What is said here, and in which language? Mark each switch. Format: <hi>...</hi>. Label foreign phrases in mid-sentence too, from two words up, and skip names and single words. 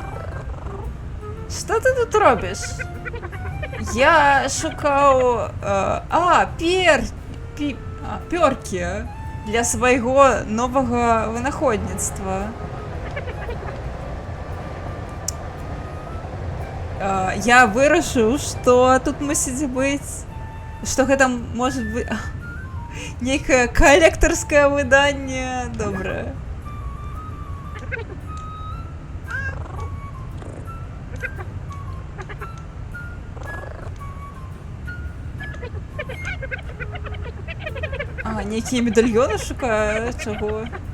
<uk>Що ти тут робиш? Я шукав... пёрки для свого нового винаходництва.</uk> <be>Я вырашыў, што тут мусіць быць, што гэта можа быць нейкае калектарскае выданне. Добра. Нейкія медальёны шукаю, чаго?</be>